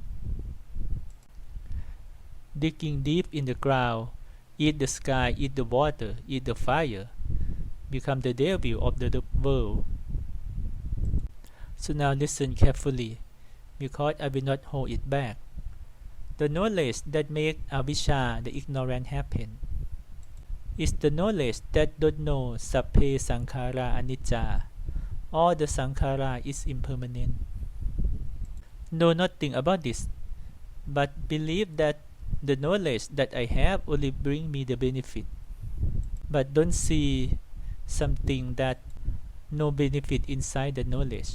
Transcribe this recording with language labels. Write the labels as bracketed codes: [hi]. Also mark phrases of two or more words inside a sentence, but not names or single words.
[en] Digging deep in the ground, eat the sky, eat the water, eat the fire, become the devil of the world. So now listen carefully, because I will not hold it back. The knowledge that make avijja, the ignorance, happen, is the knowledge that don't know [pi] sapphe sankhara anicca. [en] All the sankhara is impermanent. Know nothing about this, but believe that the knowledge that I have only bring me the benefit. But don't see something that no benefit inside the knowledge.